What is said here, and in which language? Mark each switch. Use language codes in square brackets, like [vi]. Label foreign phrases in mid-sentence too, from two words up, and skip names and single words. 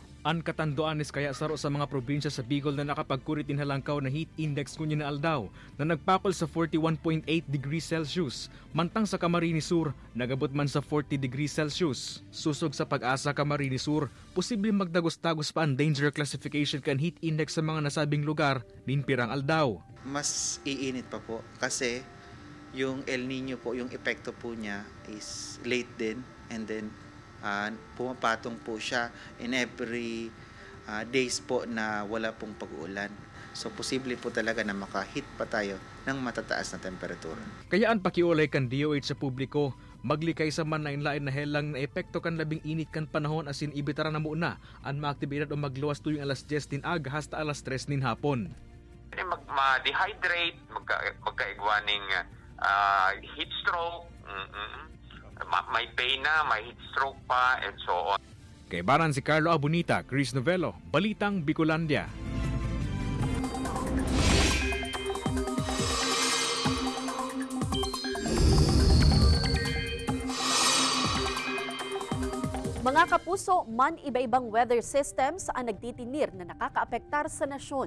[bik] Ang Catanduanes kaya saro sa mga probinsya sa Bicol na nakapagkurit inhalangkaw na [en] heat index [bik] kunya na aldaw na nagpakol sa 41.8 [en] degrees Celsius. [bik] Mantang sa Camarines Sur, nagabot man sa 40 [en] degrees Celsius. [bik] Susog sa pag-asa Camarines Sur, posibleng magdagos-tagos pa ang [en] danger classification [bik] kan [en] heat index [bik] sa mga nasabing lugar ninpirang aldaw. [tl] Mas iinit pa po kasi yung El Nino po, yung epekto po niya is late din and then pumapatong po siya in [en] every days [tl] po na wala pong pag-uulan. So posible po talaga na makahit pa tayo ng matataas na temperatura. [bik] Kaya ang pakiulay kan DOH sa publiko, maglikay sa man na inlain na helang na epekto kan labing init kan panahon asin ibitara na muna ang maaktibidad o magluwas tuyong alas 10 din aga hasta alas 3 nin hapon. Ma-dehydrate, magkaigwaning [en] heat stroke, [bik] may pain na, may [en] heat stroke [bik] pa, [en] and so on. [bik] Kay Baran si Carlo Abunita, Chris Novello, Balitang Bicolandia. Mga kapuso, man iba-ibang [en] weather systems [bik] ang nagtitinir na nakakaapektar sa nasyon.